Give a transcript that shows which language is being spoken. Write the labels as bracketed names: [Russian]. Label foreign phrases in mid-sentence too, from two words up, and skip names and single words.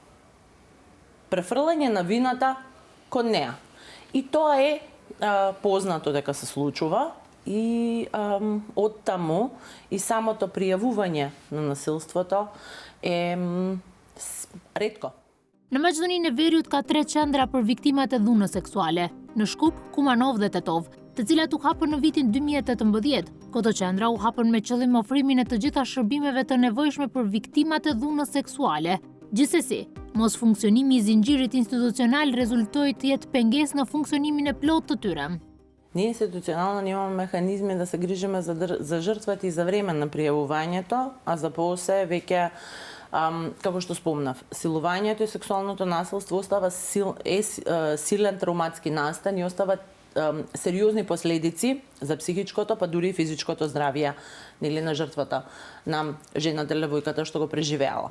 [Macedonian] Префрлање на вината кон неа. И тоа е познато дека се случува и од таму и самото пријавување на насилството е ретко. [Albanian] Në Maqedoninë e Veriut ka 3 qendra për viktimat e dhunës seksuale, në Shkup, Kumanov dhe Tetov, të cilat u hapën në vitin 2018. Këto qendra u hapën me qëllim ofrimin e të gjitha shërbimeve të nevojshme për viktimat e dhunës seksuale. Gjithsesi, mos funksionimi i zinxhirit institucional rezultoi të jetë pengesë në funksionimin e plotë të tyre. [Macedonian] Ние институционално имаме механизми да се грижиме за жртвата и за време на пријавувањето, а за после веќе како што спомнав, силувањето и сексуалното насилство остава силен травматски настан и остава сериозни последици за психичкото, па дури и физичкото здравје на жртвата, на жената или левојката што го преживеала.